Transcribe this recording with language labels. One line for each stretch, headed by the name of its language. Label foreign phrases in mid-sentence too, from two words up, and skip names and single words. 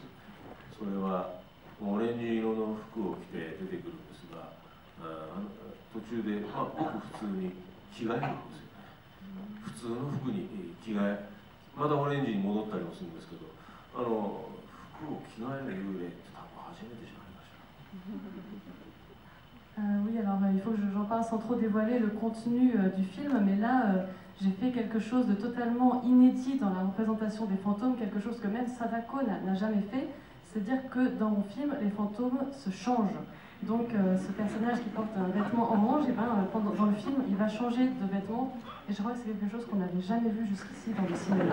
Japanese: それはオレンジ色の服を着て出てくるんですが、途中で、ごく普通に着替えるんですよ。普通の服に着替え、またオレンジに戻ったりもするんですけど、服を着替える幽霊って多分初めてじゃないかしら。
French: Oui, alors il faut que j'en parle sans trop dévoiler le contenu du film, mais là j'ai fait quelque chose de totalement inédit dans la représentation des fantômes, quelque chose que même Sadako n'a jamais fait, c'est-à-dire que dans mon film, les fantômes se changent. Donc ce personnage qui porte un vêtement orange, et dans le film, il va changer de vêtement, et je crois que c'est quelque chose qu'on n'avait jamais vu jusqu'ici dans le cinéma.